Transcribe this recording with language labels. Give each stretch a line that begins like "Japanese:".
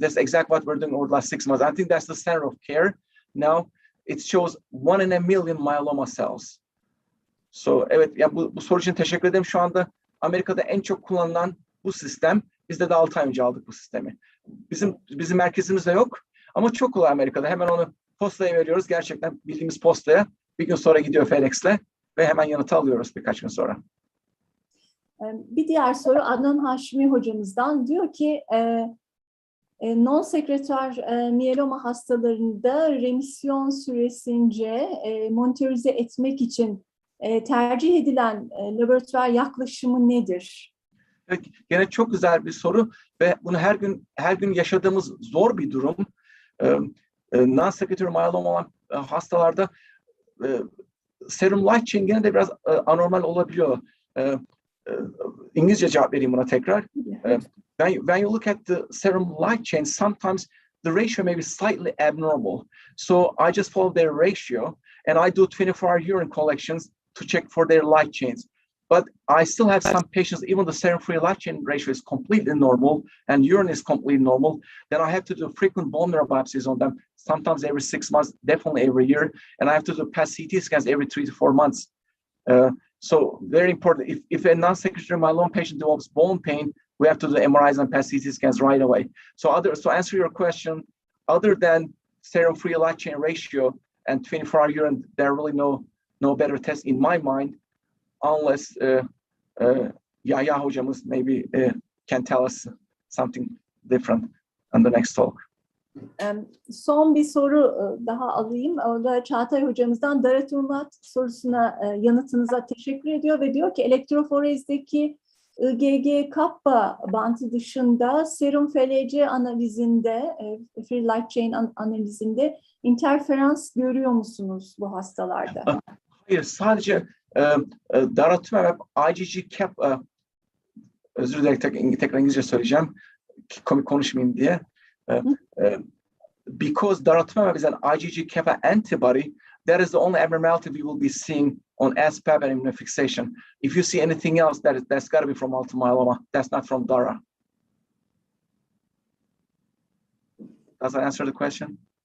English: That's exactly what we're doing over the last 6 months. I think that's the center of care now. It shows 1 in a million myeloma cells.
Turkish: So evet, ya bu soru için teşekkür ederim. Şu anda Amerika'da en çok kullanılan bu sistem. Biz de 6 ay önce aldık bu sistemi. Bizim merkezimizde yok ama çok kolay Amerika'da. Hemen onu postaya veriyoruz. Gerçekten bildiğimiz postaya. Bir gün sonra gidiyor FedEx'le ve hemen yanıtı alıyoruz birkaç gün sonra. Bir diğer soru Adnan Haşimi hocamızdan diyor ki non-sekreter miyeloma hastalarında remisyon süresince monitörize etmek için tercih edilen laboratuvar yaklaşımı nedir? Evet, gene çok güzel bir soru ve bunu her gün yaşadığımız zor bir durum. Non-secretory myelom olan hastalarda serum light chain gene de biraz anormal olabiliyor. İngilizce cevap vereyim buna tekrar.
English: When you look at the serum light chain, sometimes the ratio may be slightly abnormal. So I just follow their ratio and I do 24-hour urine collections to check for their light chains. But I still have some patients, even the serum-free light chain ratio is completely normal and urine is completely normal. Then I have to do frequent bone marrow biopsies on them, sometimes every 6 months, definitely every year. And I have to do PET CT scans every 3 to 4 months. So very important. If a non-secretory myeloma patient develops bone pain, we have to do MRIs and PET CT scans right away. So answer your question, other than serum-free light chain ratio and 24-hour urine, there are really no better test in my mind, unless Yahya hocamız maybe can tell us something different on the next talk.
Turkish: Son bir soru daha alayım. O da Çağatay hocamızdan daratumumab sorusuna yanıtınıza teşekkür ediyor ve diyor ki elektroforezdeki IgG-kappa bantı dışında serum FC analizinde, free light chain analizinde interferans görüyor musunuz bu hastalarda? Hayır, sadece daratumumab IgG-kappa, özür dilerim tekrar İngilizce söyleyeceğim, komik konuşmayayım diye.
English: Because daratumumab is an IgG-kappa antibody, that is the only abnormality we will be seeing on SPAB and immunofixation. If you see anything else, that's got to be from multiple myeloma. That's not from DARA. Does that answer the question?